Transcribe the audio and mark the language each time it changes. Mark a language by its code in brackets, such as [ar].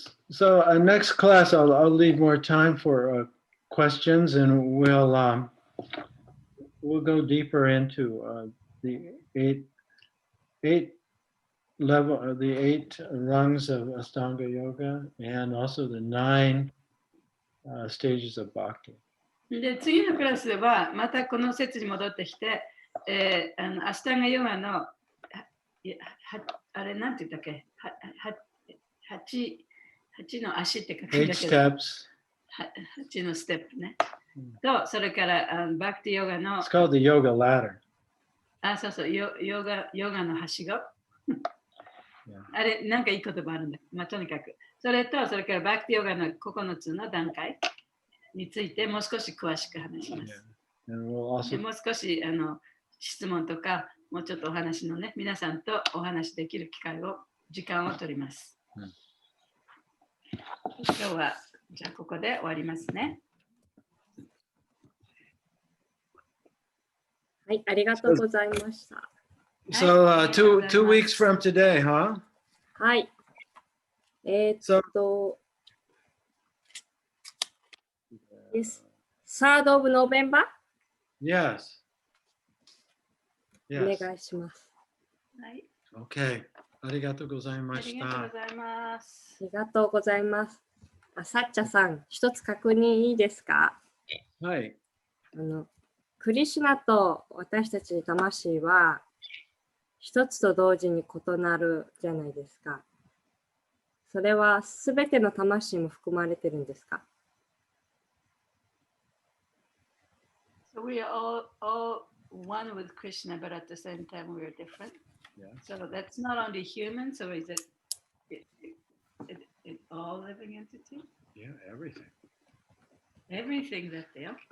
[en] So next class, I'll leave more time for questions, and we'll go deeper into the eight level, the 8 rungs of Astanga Yoga, and also the 9 stages of Bhakti. [ja] で、次のクラスでは、またこの説に戻ってきて、アシタンガヨガの、あれ、なんて言ったっけ、8の足って書くんだけど、8のステップね。と、それからバクティヨガの、 [en] It's called the yoga ladder. [ja] そうそう、ヨガのはしご。あれ、なんかいい言葉あるんだ。まあ、とにかく。それと、それからバクティヨガの9つの段階についてもう少し詳しく話します。でもう少し質問とか、もうちょっとお話のね、皆さんとお話できる時間を取ります。今日は、じゃあここで終わりますね。はい、ありがとうございました。 [en] So two weeks from today, huh? [ja] はい。 [en] Yes. 3rd of November? Yes. [ja] お願いします。はい。 [en] Okay. [ja] ありがとうございました。ありがとうございます。ありがとうございます。サッチャさん、一つ確認いいですか？はい。クリシュナと私たち魂は一つと同時に異なるじゃないですか。それはすべての魂も含まれてるんですか？ [en] So we are all one with Krishna, but at the same time we are different. Yeah. So that's not only human, so is it all living entity? Yeah, everything. Everything that they are.